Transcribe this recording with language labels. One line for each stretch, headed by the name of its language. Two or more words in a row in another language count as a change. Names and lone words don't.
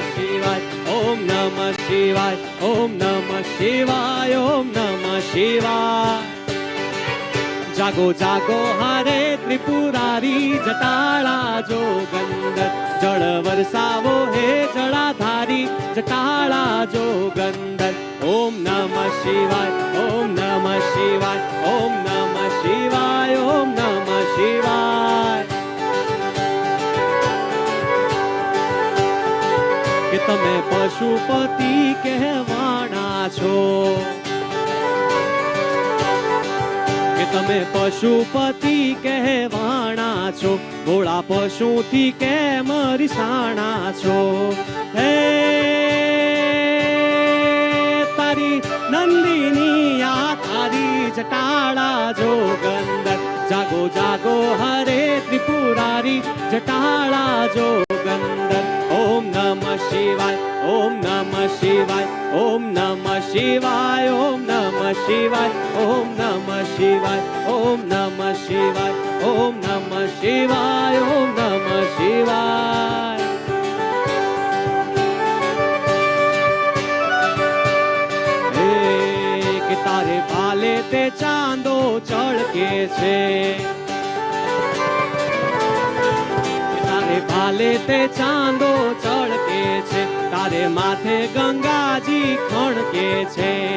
Sanskrit: शिवाय ओम नमः शिवाय ओम नमः शिवाय ओम नमः शिवाय
Gujarati: જાગો જાગો હરે ત્રિપુરારી જટાળા જોગંદર જળ વર્ષાવો હે જળાધારી જટાળા જોગંદર
Sanskrit: ओम नमः शिवाय ओम नमः शिवाय ओम नमः शिवाय ओम नमः शिवाय
Gujarati: કે તમે પશુપતિ કહેવાના છો કે તમે પશુપતિ કહેવાણા છો ભોળા પશુથી કેમ રીસાણા છો હે તારી નંદિની આ તારી જટાળા જોગંદર જાગો જાગો હરે ત્રિપુરારી જટાળા જોગંદર
Sanskrit: ओम नमः शिवाय ओम नमः शिवाय ओम नमः शिवाय ओम नमः शिवाय ओम नमः शिवाय ओम नमः शिवाय ओम नमः शिवाय ओम नमः शिवाय
Gujarati: કે તારે ભાલે તે ચાંદો ચઢકે છે ભાલે તે ચાંદો ચઢકે છે તારે માથે ગંગાજી ખણકે છે